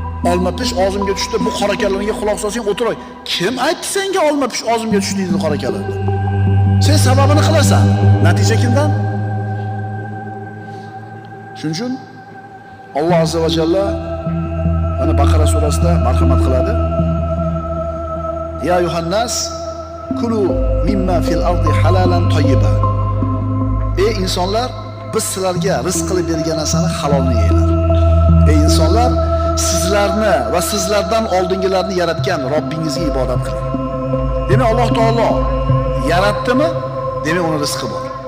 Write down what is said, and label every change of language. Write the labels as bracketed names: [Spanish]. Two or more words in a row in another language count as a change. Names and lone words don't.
[Uzbek] "Olma pish og'zimga tushdi, bu qora kallalarga quloq solsang, o'tiray". Kim aytdi senga "Olma pish og'zimga tushdi", deydi qora kallar? Sen sababini qilasan. Natija kimdan? Shuning uchun Alloh [Arabic] عز وجل [Uzbek] mana Baqara surasida marhamat qiladi. [Arabic] "يا أيها الناس كلوا مما في الأرض حلالا طيبا". [Uzbek] "Ey insonlar, biz sizlarga rizq qilib bergan narsani halolni yenglar". "Ey insonlar, sizlarni va sizlardan oldingilarni yaratgan Robbingizga ibodat qiling". Demak, Alloh taolo yaratdimi? Demak, uni rizqi bor.